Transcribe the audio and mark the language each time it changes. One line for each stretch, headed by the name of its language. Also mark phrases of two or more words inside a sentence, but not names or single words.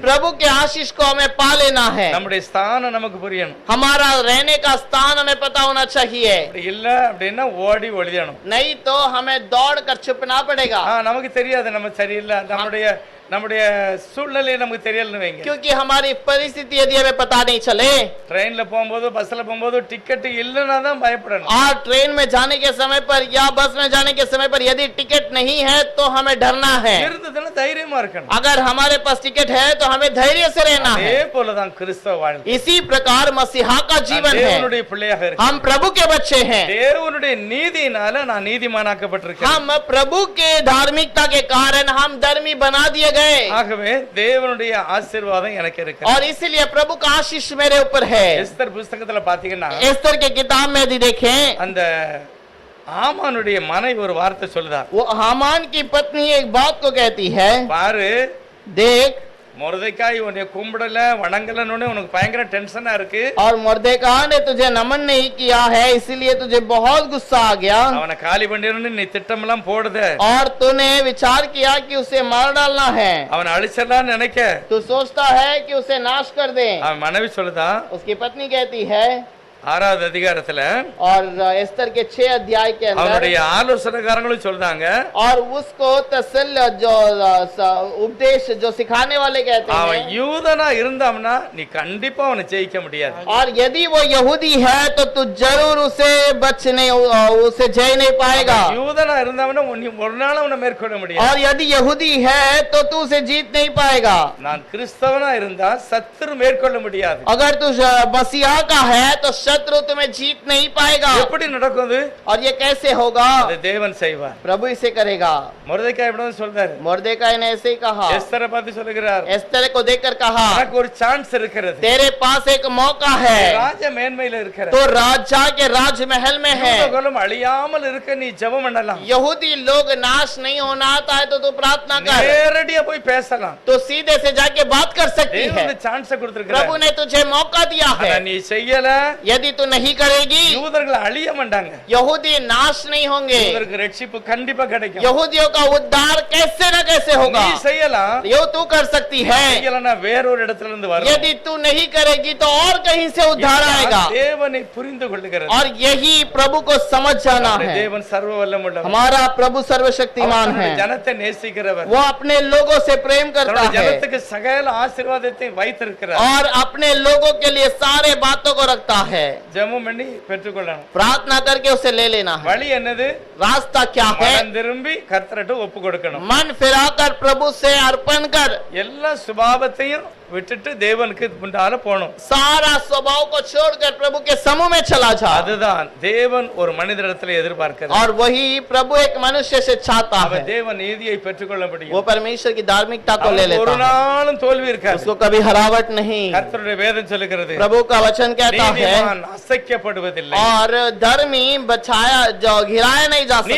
Hindi: प्रभु के आशीष को हमें पा लेना है।
Tamil: நம்முடைய ஸ்தானம் நமக்கு புரியணும்.
Hindi: हमारा रहने का स्थान हमें पता होना चाहिए।
Tamil: அப்படி இல்ல அப்படின்னா ஓடி ஒளியணும்.
Hindi: नहीं तो हमें दौड़ कर छुपना पड़ेगा।
Tamil: நமக்கு தெரியாது நம்ம சரியில்லை, நம்முடைய சூழ்நிலை நமக்கு தெரியலன்னு வைங்க.
Hindi: क्योंकि हमारी परिस्थिति यदि हमें पता नहीं चले,
Tamil: ட்ரெயின்ல போகும்போது பஸ்ல போகும்போது டிக்கெட் இல்லைன்னா தான் பயப்படணும்.
Hindi: और ट्रेन में जाने के समय पर या बस में जाने के समय पर यदि टिकट नहीं है तो हमें डरना है।
Tamil: இருந்ததுன்னா தைரியமா இருக்கணும்.
Hindi: अगर हमारे पास टिकट है तो हमें धैर्य से रहना है।
Tamil: அதே போலதான் கிறிஸ்தவ வாழ்க்கை.
Hindi: इसी प्रकार मसीहा का जीवन है।
Tamil: தேவனுடைய பிள்ளையாக இருக்கேன்.
Hindi: हम प्रभु के बच्चे हैं।
Tamil: தேவனுடைய நீதியினால நான் நீதிமானாக்கப்பட்டிருக்கேன்.
Hindi: हम प्रभु के धार्मिकता के कारण हम धर्मी बना दिए गए।
Tamil: ஆகவே தேவனுடைய ஆசீர்வாதம் எனக்கு இருக்கு.
Hindi: और इसलिए प्रभु का आशीष मेरे ऊपर है।
Tamil: எஸ்தர் புத்தகத்துல பாத்தீங்கன்னா
Hindi: एस्तर के किताब में यदि देखें,
Tamil: அந்த ஆமானுடைய மனைவி ஒரு வார்த்தை சொல்லுதா,
Hindi: वो हामान की पत्नी एक बात को कहती है,
Tamil: பாரு
Hindi: देख,
Tamil: மொர்தெக்காய் உன்னை கும்பிடல வணங்கலன்னு உனக்கு பயங்கர டென்ஷனா இருக்கு,
Hindi: और मोर्देकाई ने तुझे नमन नहीं किया है इसीलिए तुझे बहुत गुस्सा आ गया,
Tamil: அவனை காலி பண்ணிடணும்னு நீ திட்டமெல்லாம் போடுத,
Hindi: और तूने विचार किया कि उसे मार डालना है,
Tamil: அவனை அழிச்சிடலாம்னு நினைக்க,
Hindi: तू सोचता है कि उसे नाश कर दे।
Tamil: அவன் மனைவி சொல்லுதா,
Hindi: उसकी पत्नी कहती है,
Tamil: 6வது அதிகாரத்துல
Hindi: और एस्तर के 6 अध्याय के अंदर,
Tamil: அவனுடைய ஆலோசனைக்காரங்களும் சொல்றாங்க,
Hindi: और उसको तसल जो उपदेश जो सिखाने वाले कहते
Tamil: அவன்
Hindi: हैं,
Tamil: யூதனா இருந்தான்னா நீ கண்டிப்பா அவனை ஜெயிக்க முடியாது,
Hindi: और यदि वो यहूदी है तो तू जरूर उसे उसे जय नहीं पाएगा,
Tamil: யூதனா இருந்தான்னா நீ ஒரு நாள் அவனை மேற்கொள்ள முடியாது,
Hindi: और यदि यहूदी है तो तू उसे जीत नहीं पाएगा।
Tamil: நான் கிறிஸ்தவனா இருந்தா சத்துரு மேற்கொள்ள முடியாது,
Hindi: अगर तू मसीहा का है तो शत्रु तुम्हें जीत नहीं पाएगा।
Tamil: எப்படி நடக்கும் அது?
Hindi: और ये कैसे होगा?
Tamil: அது தேவன் செய்வார்।
Hindi: प्रभु इसे करेगा।
Tamil: மொர்தெக்காய் இப்படி சொல்றாரு,
Hindi: मोर्देकाई ने ऐसे ही कहा,
Tamil: எஸ்தரை பார்த்து சொல்லுகிறார்,
Hindi: एस्तर को देखकर कहा,
Tamil: எனக்கு ஒரு சான்ஸ் இருக்கிறது,
Hindi: तेरे पास एक मौका है,
Tamil: ராஜ மேன்மையில இருக்கிற
Hindi: तो राजा के राजमहल में है,
Tamil: யூதர்களும் அழியாமல் இருக்க நீ ஜெபம் பண்ணலாம்,
Hindi: यहूदी लोग नाश नहीं होना आता है तो तू प्रार्थना कर,
Tamil: நேரடியா போய் பேசலாம்,
Hindi: तो सीधे से जाके बात कर सकती है।
Tamil: தேவன் சான்ஸ் கொடுத்திருக்கிறார்,
Hindi: प्रभु ने तुझे मौका दिया है,
Tamil: ஆனா நீ செய்யல,
Hindi: यदि तू नहीं करेगी
Tamil: யூதர்கள் அழிய மாட்டாங்க,
Hindi: यहूदी नाश नहीं होंगे,
Tamil: யூதருக்கு ரட்சிப்பு கண்டிப்பா கிடைக்கும்,
Hindi: यहूदियों का उद्धार कैसे न कैसे होगा।
Tamil: நீ செய்யலாம்,
Hindi: यो तू कर सकती है,
Tamil: செய்யலனா வேறொரு இடத்துல இருந்து வரும்,
Hindi: यदि तू नहीं करेगी तो और कहीं से उद्धार आएगा,
Tamil: தேவனை புரிந்து கொள்ளுகிறது,
Hindi: और यही प्रभु को समझ जाना है।
Tamil: தேவன் சர்வ வல்லமுள்ளவர்,
Hindi: हमारा प्रभु सर्वशक्तिमान है,
Tamil: ஜனத்தை நேசிக்கிறவர்,
Hindi: वो अपने लोगों से प्रेम करता
Tamil: தன்னுடைய
Hindi: है
Tamil: ஜனத்துக்கு சகல ஆசீர்வாதத்தை வைத்திருக்கிறார்,
Hindi: और अपने लोगों के लिए सारे बातों को रखता है।
Tamil: ஜெபம் பண்ணி பெற்றுக்கொள்ளணும்,
Hindi: प्रार्थना करके उसे ले लेना है।
Tamil: வழி என்னது?
Hindi: रास्ता क्या है?
Tamil: மனம் திரும்பி கர்த்தர்ட்ட ஒப்பு கொடுக்கணும்,
Hindi: मन फिराकर प्रभु से अर्पण कर,
Tamil: எல்லா சுபாவத்தையும் விட்டுட்டு தேவனுக்கு முன்னால போகணும்,
Hindi: सारा स्वभाव को छोड़कर प्रभु के समूह में चला जा।
Tamil: அதுதான் தேவன் ஒரு மனிதனிடத்தில் எதிர்பார்க்கிறார்,
Hindi: और वही प्रभु एक मनुष्य से चाहता है,
Tamil: அவன் தேவ நீதியை பெற்றுக்கொள்ள
Hindi: वो
Tamil: முடியும்,
Hindi: परमेश्वर की धार्मिकता को ले
Tamil: அவனுக்கு ஒரு
Hindi: लेता है,
Tamil: நாளும் தோல்வி இருக்காது,
Hindi: उसको कभी हरावट नहीं।
Tamil: கர்த்தருடைய வேதம் சொல்லுகிறது,
Hindi: प्रभु का वचन कहता है,
Tamil: நீதிமான் அசைக்கப்படுவதில்லை,
Hindi: और धर्मी बचाया जो गिराया नहीं जा सकता।